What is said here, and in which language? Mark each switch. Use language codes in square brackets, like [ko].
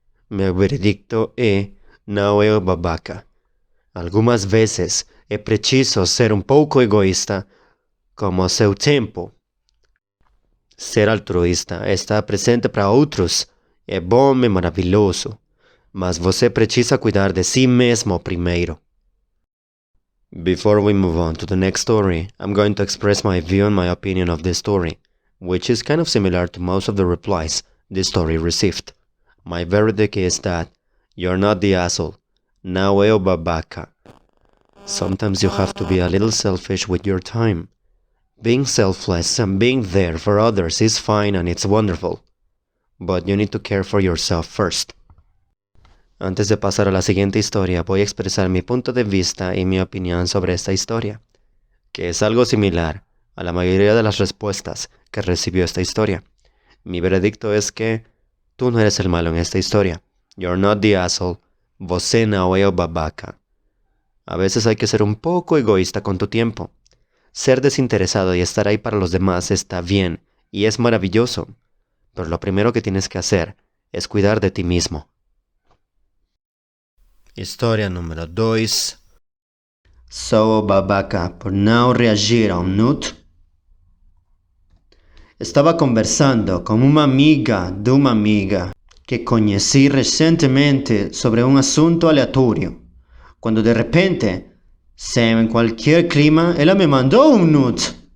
[pt] Meu veredicto é: não é o babaca. Algumas vezes é preciso ser um pouco egoísta com o seu tempo. Ser altruísta, estar presente para outros, é bom e maravilhoso, mas você precisa cuidar de si mesmo primeiro. [en] Before we move on to the next story, I'm going to express my view and my opinion of this story, which is kind of similar to most of the replies this story received. My verdict is that you're not the asshole. Não é o babaca. Sometimes you have to be a little selfish with your time. Being selfless and being there for others is fine and it's wonderful. But you need to care for yourself first. [es] Antes de pasar a la siguiente historia, voy a expresar mi punto de vista y mi opinión sobre esta historia, que es algo similar a la mayoría de las respuestas que recibió esta historia. Mi veredicto es que tú no eres el malo en esta historia. [en] You're not the asshole. [pt] Você não é o babaca. [es] A veces hay que ser un poco egoísta con tu tiempo. Ser desinteresado y estar ahí para los demás está bien y es maravilloso. Pero lo primero que tienes que hacer es cuidar de ti mismo. [pt] História número 2. Sou babaca por não reagir a nude. Estava conversando com uma amiga de uma amiga que conheci recentemente sobre um assunto aleatório, quando de repente, sem qualquer clima, ela me mandou um nude.